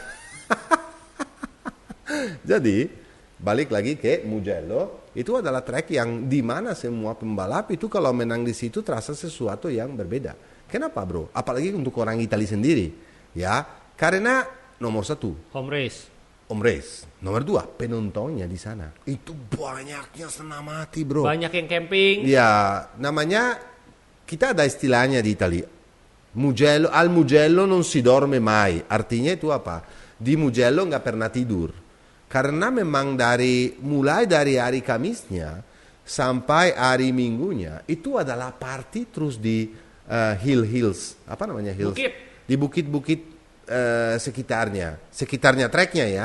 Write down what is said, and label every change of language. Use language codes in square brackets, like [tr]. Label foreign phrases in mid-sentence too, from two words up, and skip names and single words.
[id] Jadi balik lagi ke Mugello, itu adalah track yang dimana semua pembalap itu kalau menang di situ terasa sesuatu yang berbeda. Kenapa bro? Apalagi untuk orang Italia sendiri, ya, karena nomor satu [en] Home race. home race, [id] nomor dua penontonnya di sana itu banyaknya setengah mati bro. Banyak yang camping. Ya, namanya kita ada istilahnya di Italia. [it] Mugello, al Mugello non si dorme mai. [id] Artinya itu apa? Di Mugello nggak pernah tidur. Karena memang mulai dari hari Kamisnya sampai hari Minggunya itu adalah party terus di hills. Apa namanya hills? Bukit. Di bukit-bukit sekitarnya treknya ya.